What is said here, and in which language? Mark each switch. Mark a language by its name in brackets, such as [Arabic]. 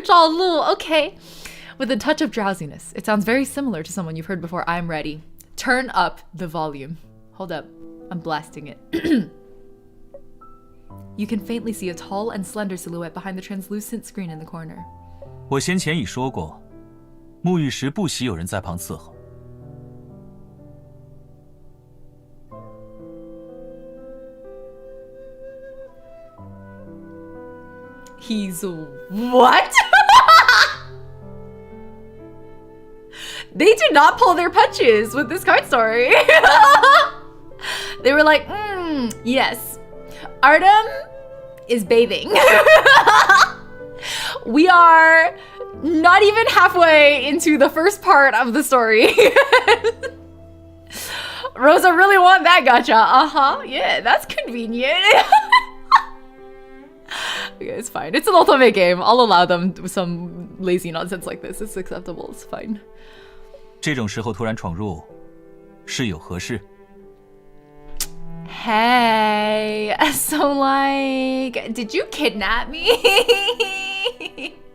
[English] Zhao Lu, okay. With a touch of drowsiness. It sounds very similar to someone you've heard before. I'm ready. Turn up the volume. Hold up. I'm blasting it. You can faintly see a tall and slender silhouette behind the translucent screen in the corner. [Chinese] 我先前已说过，沐浴时不喜有人在旁伺候。 [English] He's what? They did not pull their punches with this card story. They were like, yes, Artem is bathing. We are not even halfway into the first part of the story. Rosa really want that gacha. Yeah, that's convenient. Okay, it's fine. It's an ultimate game. I'll allow them some lazy nonsense like this. It's acceptable. It's fine. [Chinese] 这种时候突然闯入，是有何事？ [English] Hey, so like, did you kidnap me?